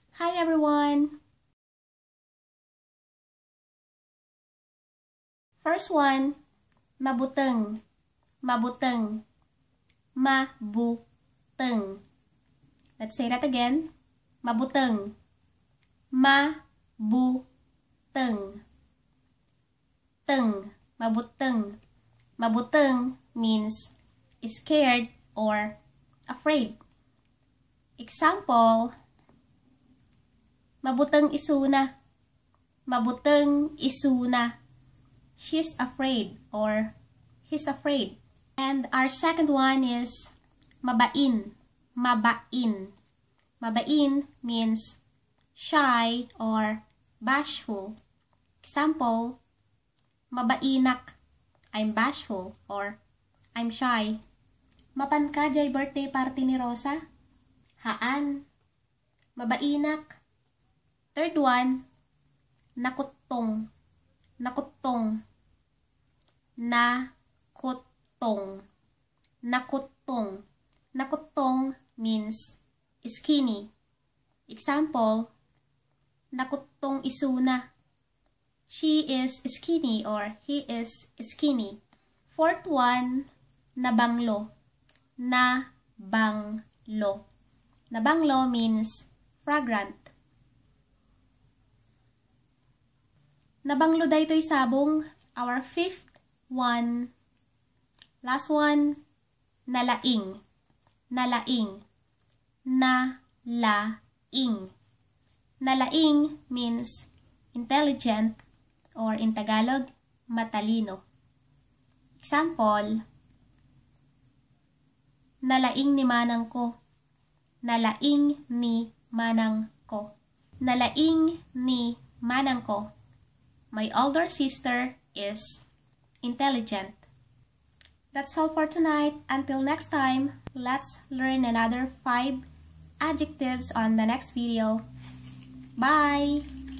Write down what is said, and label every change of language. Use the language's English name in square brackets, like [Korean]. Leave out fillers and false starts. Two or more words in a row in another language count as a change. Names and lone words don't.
[English] Hi everyone! First one, [Iloko] Mabuteng. Mabuteng. Mabuteng. [English] Let's say that again. [Iloko] Mabuteng. Mabuteng. Teng. Mabuteng. [English] Mabuteng means scared or afraid. Example, [Iloko] Mabuteng isuna. Mabuteng isuna. [English] She's afraid or he's afraid. And our second one is Mabain. [Iloko] Mabain. [English] Mabain means shy or bashful. Example, Mabainak. I'm bashful or I'm shy. [Iloko] Mapan ka jay birthday party ni Rosa? Haan. Mabainak. [English] Third one, Nakuttong. [Iloko] Nakuttong. Nakuttong. Nakuttong. Nakuttong [English] means skinny. Example, [Iloko] Nakuttong isuna. [English] She is skinny or he is skinny. Fourth one, [Iloko] Nabanglo. Nabanglo. [English] Nabanglo means fragrant. [Iloko] Nabanglo daytoy sabong. [English] Our fifth one. Last one, [Iloko] nalaing. Nalaing. Nalaing. [English] Nalaing means intelligent or in Tagalog, matalino. Example, [Iloko] nalaing ni manang ko. Nalaing ni manang ko. Nalaing ni manang ko. [English] My older sister is intelligent. That's all for tonight. Until next time, let's learn another 5 adjectives on the next video. Bye!